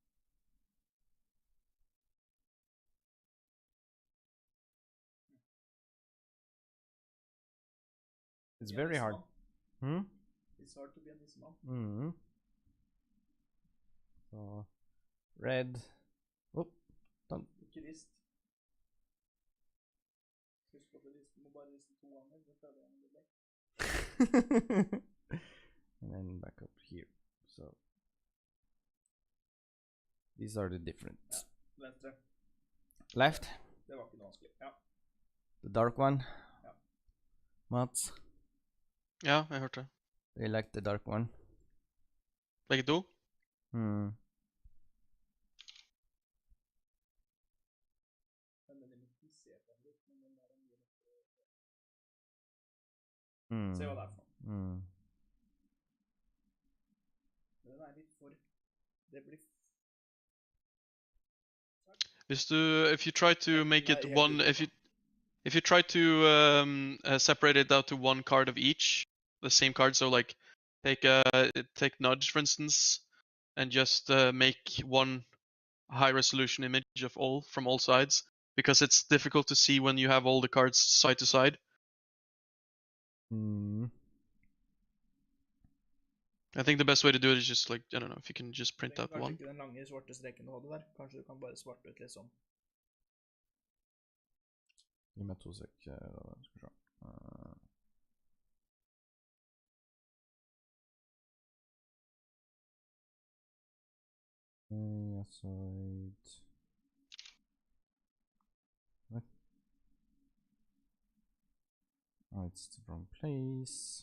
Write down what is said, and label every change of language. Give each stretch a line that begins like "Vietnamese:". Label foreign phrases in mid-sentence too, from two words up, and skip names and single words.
English: It's very hard. It's hard to be a nissemann.
Norwegian: Så red. Ikke rist. Husk at du må bare riste 2 ganger, så føler jeg det litt.
English: And then back up here. So these are the different.
Norwegian: Venstre. Left. Det var ikke noe vanskelig. Ja.
English: The dark one.
Norwegian: Ja. Mats. Ja, jeg hørte det.
English: You like the dark one?
Norwegian: Begge to? Se hva det er for noe. Den er litt for... Det blir...
English: If you try to make it one, if you try to separate it out to one card of each, the same card, so like take Nudge for instance, and just make one high resolution image of all from all sides, because it's difficult to see when you have all the cards side to side. I think the best way to do it is just like, I don't know, if you can just print out
Norwegian: Kanskje
English: one.
Norwegian: ikke den lange svarte streken du hadde der. Kanskje du kan bare svarte ut liksom. Gi meg 2 sek. Skal vi se.
English: Aside. What? Oh, it's the wrong place.